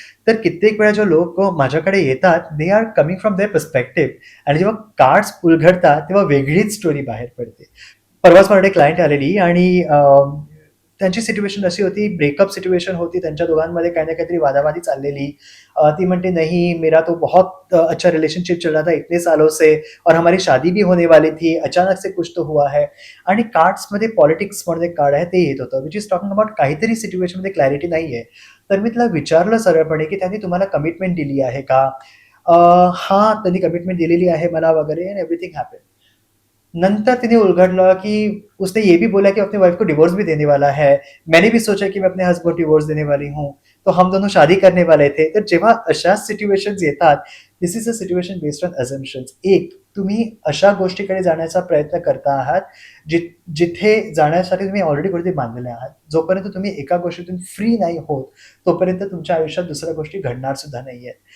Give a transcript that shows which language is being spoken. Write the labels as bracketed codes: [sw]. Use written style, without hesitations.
[mr] तर कित्येक वेळा जे लोक माझ्याकडे येतात [en] they are coming from their perspective [mr] आणि जेव्हा कार्ड्स उलगडतात तेव्हा वेगळीच स्टोरी बाहेर पडते. परवाच माझ्याकडे क्लायंट आलेली आणि त्यांची सिच्युएशन अशी होती, ब्रेकअप सिच्युएशन होती, त्यांच्या दोघांमध्ये काही ना काहीतरी वादावादी चाललेली. [hi] ती म्हणते नहीं मेरा तो बहुत अच्छा रिलेशनशिप चल रहा था इतने सालों से और हमारी शादी भी होने वाली थी, अचानक से कुछ तो हुआ है. [mr] आणि कार्ड्समध्ये पॉलिटिक्स म्हणून एक कार्ड आहे ते येत होतं, [en] which is talking about [mr] काहीतरी सिच्युएशनमध्ये क्लॅरिटी नाहीये. तर मी तिला विचारलं सरळपणे की त्यांनी तुम्हाला कमिटमेंट दिली आहे का? हां, त्यांनी कमिटमेंट दिलेली आहे मला वगैरे [en] And everything happen. [mr] नंतर तिने उलगडलं [hi] कि उसने ये भी बोला कि अपनी वाइफ को डिवोर्स भी देने वाला है. मैंने भी सोचा कि मैं अपने हस्बैंड को डिवोर्स देने वाली हूँ. तो हम दोनों शादी करने वाले थे. [mr] तर जेव्हा अशा सिच्युएशन्स येतात, [en] This is a situation based on assumptions. [mr] एक, तुम्ही अशा गोष्टीकडे जाण्याचा प्रयत्न करता आहात, जिथे जाण्यासाठी तुम्ही ऑलरेडी कुठेतरी बांधलेले आहात. जोपर्यंत तुम्ही एका गोष्टीतून फ्री नाही होत, तोपर्यंत तुमच्या आयुष्यात दुसऱ्या गोष्टी घडणार सुद्धा नाहीयेत.